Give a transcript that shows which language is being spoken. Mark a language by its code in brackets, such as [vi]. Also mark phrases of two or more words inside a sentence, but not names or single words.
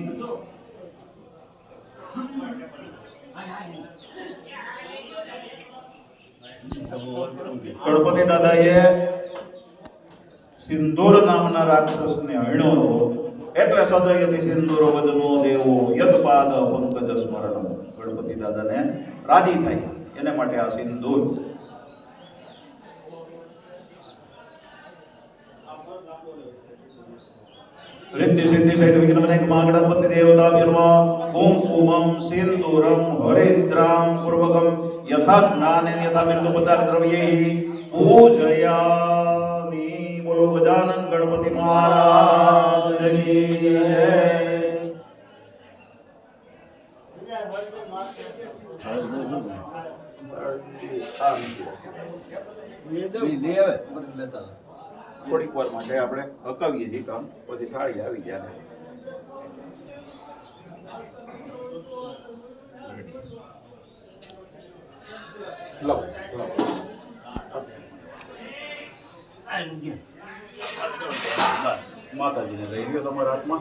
[gu] ગણપતિ દાદાએ સિંદૂર નામના રાક્ષસને હણ્યો હતો એટલે [sa] સદયતિ સિંદૂર વદનો દેવો યદપાદ પંકજ સ્મરણમ. [gu] ગણપતિ દાદાને રાજી થાય એને માટે આ સિંદૂર. [sa] रिद्धि सिद्धि सहित विघ्न विनायक महागणपति देवताभ्यो नमः. कुंकुमं सिंदूरं हरिद्रां पूर्वकं यथा ज्ञानेन यथा मृदुपचार द्रव्यैः पूजयामि. [hi] बोलो गजानन गणपति महाराज की जय. [gu] થોડીક વાર માટે આપણે હકાવીએ છીએ કામ, પછી થાળી આવી જાય. લો લો માતાજીને લઈ ગયો તમારા હાથમાં.